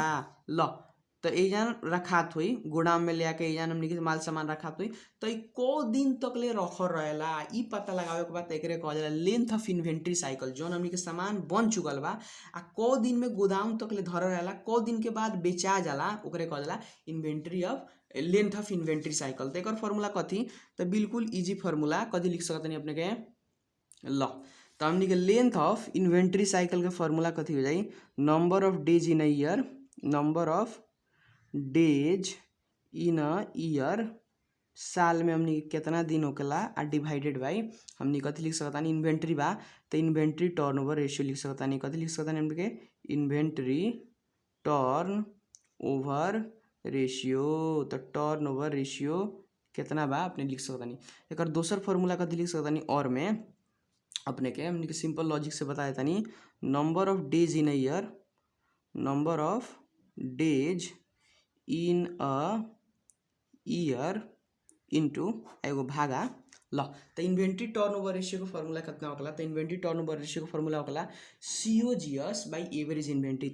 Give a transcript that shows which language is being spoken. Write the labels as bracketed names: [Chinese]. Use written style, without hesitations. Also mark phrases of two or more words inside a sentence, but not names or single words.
[Bhojpuri] ल तो एजन रखात हुई गोदाम में ले आके एजन हमनी के माल सामान रखात हुई, तो ई को दिन तक ले रखल रहेला, ई पता लगावे के बाद एकरे कहल जाला [English] length of inventory cycle. [Bhojpuri] जौन हमनी के सामान बन चुकल बा आ को दिन में गोदाम तक ले धरल रहेला, को दिन के बाद बेचा जाला, ओकरे कहल जाला [English] inventory of length of inventory cycle. [Bhojpuri] तो एक फॉर्मूला कथी, तो बिल्कुल [English] easy formula [Bhojpuri] कथी लिख सकते अपने के। ल तो हमनी के [English] length of inventory cycle [Bhojpuri] के फॉर्मूला कथी हो जाई, [English] number of days in a year, number of days in a year, [Bhojpuri] साल में हमनी के कितना दिन होकेला, आ [English] divided by [Bhojpuri] हमनी कथी लिख सकतानी इन्वेंट्री बा तो [English] inventory turnover ratio [Bhojpuri] लिख सकतानी। कथी लिख सकतानी हमनी के [English] inventory turnover ratio, [Bhojpuri] तो [English] turnover ratio [Bhojpuri] कितना बा अपने लिख सकतानी। एक दोसर फॉर्मूला कथी लिख सकतानी, और में अपने के हमनी के [English] simple logic [Bhojpuri] से बता देतानी [English] number of days in a year, number of days in a year [Bhojpuri] इंटू एगो भागा। ल तो [English] inventory turnover ratio [Bhojpuri] का फॉर्मूला कितना होकला, तो [English] inventory turnover ratio [Bhojpuri] का फॉर्मूला होकला [English] COGS by average inventory.